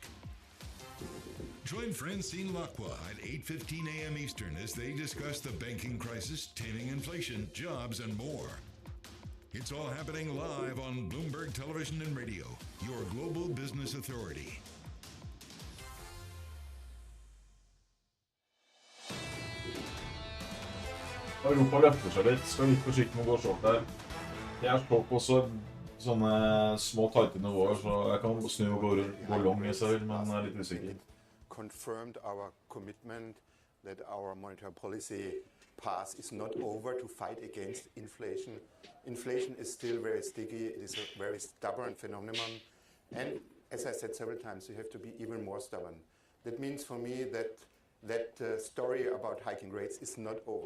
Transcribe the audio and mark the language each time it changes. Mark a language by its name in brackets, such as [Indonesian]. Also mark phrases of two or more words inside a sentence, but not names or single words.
[English] Join Francine Lacqua at 8:15 a.m. Eastern as they discuss the banking crisis, taming inflation, jobs, and more. It's all happening live on Bloomberg Television and Radio, your global business authority. [Norwegian] Europa løfter seg litt, skal litt forsiktig med å gå short der. Jeg står på sånne små tighte nivåer, så jeg kan snu og gå long hvis jeg vil, men jeg litt usikker. [English] Confirmed our commitment that our monetary policy path is not over to fight against inflation. Inflation is still very sticky, it is a very stubborn phenomenon, and as I said several times, you have to be even more stubborn. That means for me that story about hiking rates is not over.